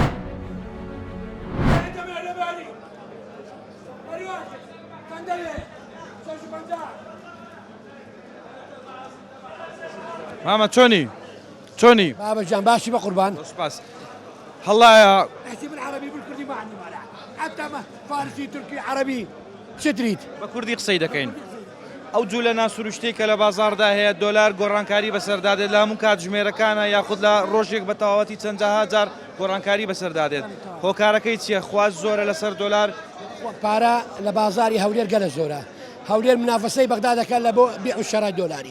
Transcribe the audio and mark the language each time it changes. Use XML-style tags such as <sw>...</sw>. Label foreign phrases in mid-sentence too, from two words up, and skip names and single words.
<ckb>مامە چۆنی؟ بابەجان باشی بە قوربان. سپاس. هەڵایە</ckb> <ar>احسب العربي بالكردي ما عندي مانع، حتى فارسي تركي عربي شتريت.</ar> <ckb>بە کوردی قسەی دەکەین. ئەو جوولە ناسروشتەی کە لە بازاردا هەیە دۆلار گۆڕانکاری بەسەردادێت لە هەموو کات ژمێرەکانە یاخود لە ڕۆژێک بە تەواوەتی چەندە هزار گۆڕانکاری بەسەردادێت. هۆکارەکەی چییە؟ خواز زۆرە لەسەر دۆلار؟ پارە لە بازاری هەولێر گەلە زۆرە. هەولێر منافەسەی بەغدا دەکات لە بۆ بيع و شەرای دۆلاری.</ckb>